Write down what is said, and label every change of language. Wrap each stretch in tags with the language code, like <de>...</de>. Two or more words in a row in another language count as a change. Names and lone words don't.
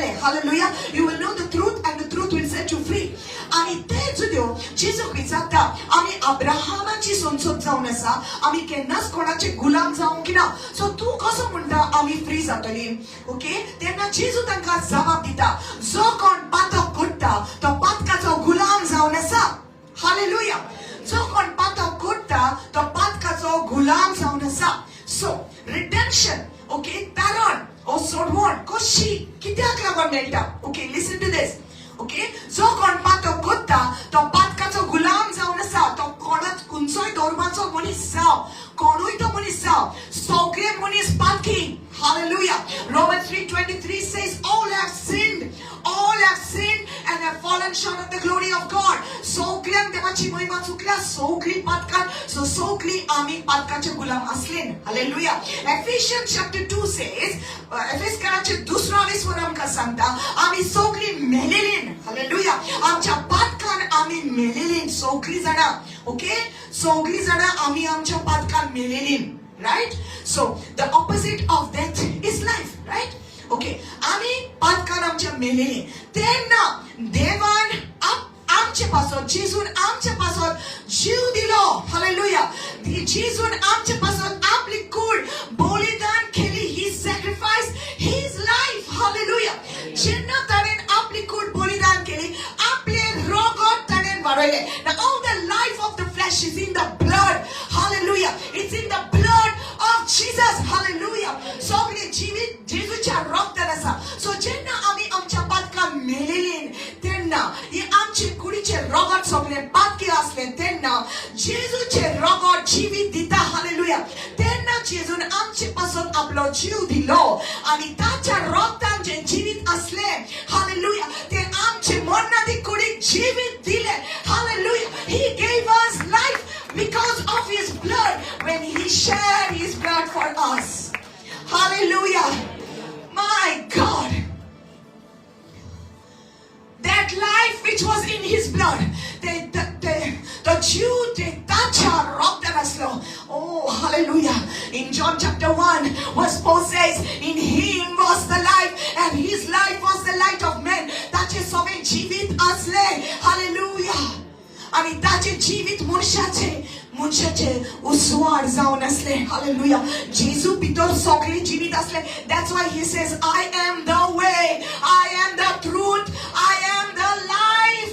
<en>Hallelujah. You will know the truth and the truth will set you free.</en> <kok>आणि तेच देव जेजू ख्रिस्त सांगता, आम्ही अब्राहमाची संसद जावन आसा, आम्ही केन्नाच कोणाचे गुलाम जावंक ना. सो तू कसो म्हणटा आम्ही फ्री जातली? ओके, तेन्ना जेजू तांकां जबाब दिता, जो कोण पातक करता तो पातकाचो गुलाम जावन आसा.</kok> <en>Hallelujah.</en> <kok>जो कोण पातक करता तो पातकाचो गुलाम जावन आसा.</kok> <en>So redemption, okay,</en> <kok>तारण ओ सोडवण कशी कित्याक लागून मेळटा?</kok> <en>Okay, listen to this. Okay,</en> <kok>जो कोण पातक करता तो पातकाचो गुलाम जावन आसा. तो कोणाच खंयचोय धर्माचो मनीस जाव, कोणूय तो मनीस जाव, सगळे मनीस पातकी.</kok> <en>Hallelujah. Romans 3:23 says, all have sinned and have fallen short of the glory of God.</en> <kok>सगळ्यांक देवाची महिमा चुकल्या, सगळी पातकान, सो सगळी आम्ही पातकाचे गुलाम असलेन.</kok> <en>Hallelujah. Ephesians chapter 2 says,</en> <kok>एफेसकाराचे 2:20 वर आमकां सांगता, आम्ही सगळी मेलेलीन. Hallelujah. आमच्या पातकान आम्ही मेलेलीन सगळी जाणां. ओके, सगळी जाणां आम्ही आमच्या पातकान मेलेलीन.</kok> <en>Right? So the opposite of death is life. Right? Okay.</en> <kok>आम्ही पातकान आमच्या मेलेली तेन्ना देवान आमच्या पासून, जेजून आमच्या पासून जीव दिलो.</kok> <en>Hallelujah.</en> <kok>जेजून आमच्या पासून आपली कूड बलिदान केली.</kok> <en>He sacrifice his life. Hallelujah.</en> <kok>जेन्ना ताणें आपली कूड बलिदान केली, आपले रगत ताणें वाडयले.</kok> <en>Now all the life of the flesh is in the blood. Hallelujah. It's in the blood of Jesus. Hallelujah.</en> <kok>सगळे जीवित जेजूच्या रगतान आसा. सो जेन्ना आमी आमच्या पातकां मेलेलीन तेन्ना हे आमचे कुडीचे रगत सगळे पातके असले तेन्ना जेजूचे रगत जीवित दिता.</kok> <en>Hallelujah.</en> <kok>तेन्ना जेजून आमचे पासून आपलो जीव दिलो आणि ताच्या रगतान जे जीवित असले, हालेलुया, ते आमचे मरणादी कुडीक जीवित दिले.</kok> <en>Hallelujah. He gave us life because of his blood when he shared his blood for us. Hallelujah. My God. That life which was in his blood, the Jew,</en> <kok>tacha rogtan aslo.</kok> <en>Oh, hallelujah. In John chapter 1 verse 4 says, in him was the life and his life was the light of men.</en> <kok>Tache sove jivit asle.</kok> <en>Hallelujah.</en> <kok>आणि ताचे जीवित मनशाचे उस्वाड जावन असले.</kok> <en>Hallelujah.</en> <kok>जेजू भितर सगळे जीवित असले.</kok> <en>That's why he says, I am the way, I am the truth, I am the life.</en>